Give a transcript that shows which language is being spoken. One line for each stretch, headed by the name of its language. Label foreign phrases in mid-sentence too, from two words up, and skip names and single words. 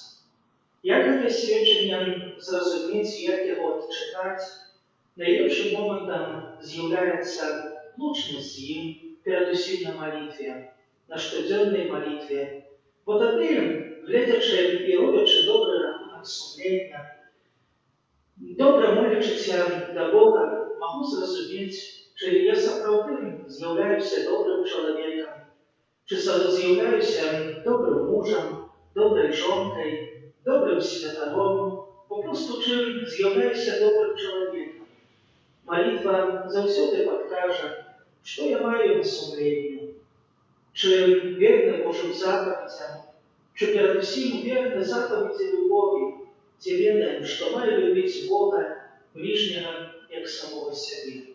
Ukrainian: Як це свідчення зрозуміти, як його читати, найліпшим моментом з'являється лучність з ним, передусім на молитві, на щоденній молитві. Бо тоді, глядячи і роблячи добрий рахунок сумління, Добре молячися до Бога, могу зрозуміти, чи я
Belarusian: сапраўды з'яўляюся добрым чалавекам, чи з'яўляюся добрым мужам, добрай жонкай, добрым святаром, попросту чым з'яўляюся добрым чалавекам. Молитва заўсёды падкажа, што я маю на сумленні, чи верны Божым запаведзям, чи перадусім верны запаведзі любові, ці ведаем, што маю любіць Бога, ближнего, як самого сябе.